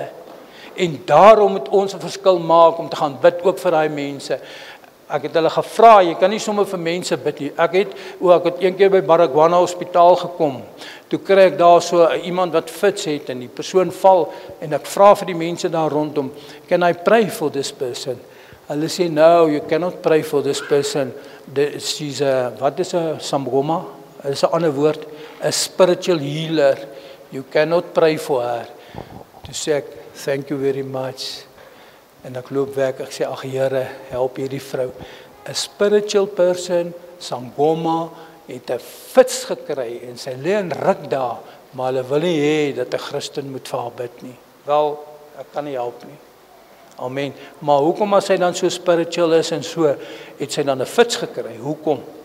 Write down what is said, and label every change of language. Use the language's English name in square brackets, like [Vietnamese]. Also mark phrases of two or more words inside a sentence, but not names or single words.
[Afrikaans] En daarom moet ons 'n verskil maak om te gaan bid, ook vir daai mense. Ek het hulle gevra, jy kan nie sommer vir mense bid nie. Ek het een keer by Baragwana Hospitaal gekom. Toe kry ek daar so iemand wat fits het, en die persoon val, en ek vra vir die mense daar rondom, [English] can I pray for this person? [Afrikaans] Hulle sê, [English] no, you cannot pray for this person. She's [Afrikaans] wat is 'n sangoma? Is 'n ander woord, [English] a spiritual healer. You cannot pray for her. [Afrikaans] Toe sê ek, [English] thank you very much. [Afrikaans] En ek loop weg, ek sê, ag Here, help hierdie vrou. [English] A spiritual person, [Afrikaans] sangoma, het 'n fits gekry, en sy lê en ruk daar, maar hulle wil nie hê dat 'n Christen moet vir haar bid nie. Wel, ek kan nie help nie. Amen. Maar hoekom as sy dan so spiritual is en so, het sy dan 'n fits gekry? Hoekom?